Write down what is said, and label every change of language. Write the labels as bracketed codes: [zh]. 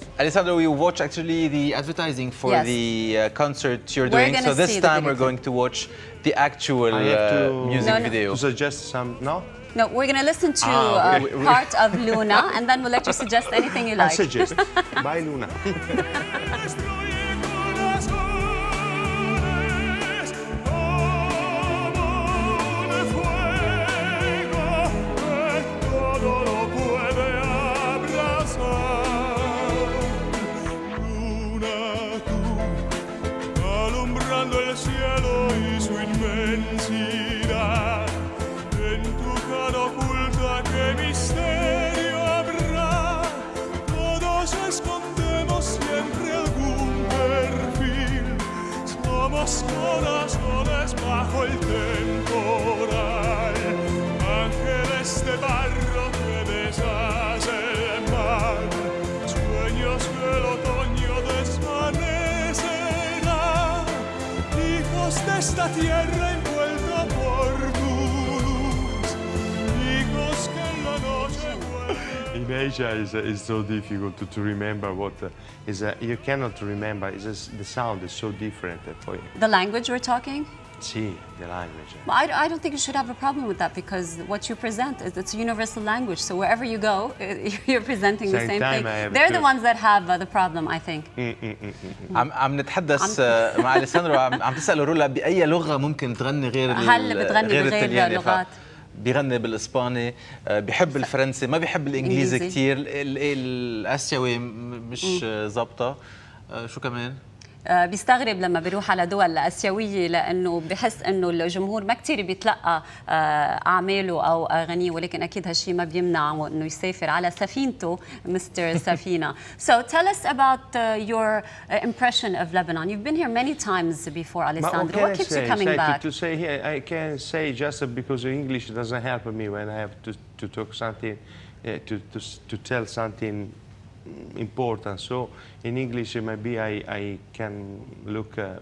[en] Alessandro, we watch actually the advertising for the concert you're doing. So this time we're going to watch the actual music video. To suggest some, no? No, we're going to listen to part of Luna, and then we'll let you suggest anything you like. I suggest. Bye, Luna. [es] Destruye corazones como un fuego que todo lo puede abrazar. Luna, tú, alumbrando el cielo y su inmensidad. En tu cara oculta, qué misterio habrá. Todos escondemos siempre algún perfil. Somos corazones bajo el temporal. Ángeles de barro que deshace el mar. Sueños que el otoño desvanecerá. Hijos de esta tierra envuelta por tu luz. Hijos que en la noche vuelven. [en] In Asia is so difficult to remember what you cannot remember. It's just, the sound is so different for you. The language we're talking? See, the language. Well, I don't think you should have a problem with that because what you present, it's a universal language. So wherever you go, you're presenting the same thing. They're the ones that have the problem, I think. [ar] عم نتحدث مع أليساندرو عم تسأل رولا بأي لغة ممكن تغني غير هل بتغني بغير لغات؟ بيغني بالإسباني، بيحب الفرنسي، ما بيحب الإنجليزي كتير، الآسيوي مش ظابطة، شو كمان؟ بيستغرب لما بيروح على دول آسيوية لأنه بحس إنه الجمهور ما كتير بيتلقى أعماله أو أغانيه ولكن أكيد هالشيء ما بيمنعه إنه يسافر على سفينته مستر سفينة. [en] So tell us about your impression of Lebanon. You've been here many times before, Alessandro. What keeps you coming back? To say here, I can say just because English doesn't help me when I have to talk something, to tell something important. So in English maybe I can look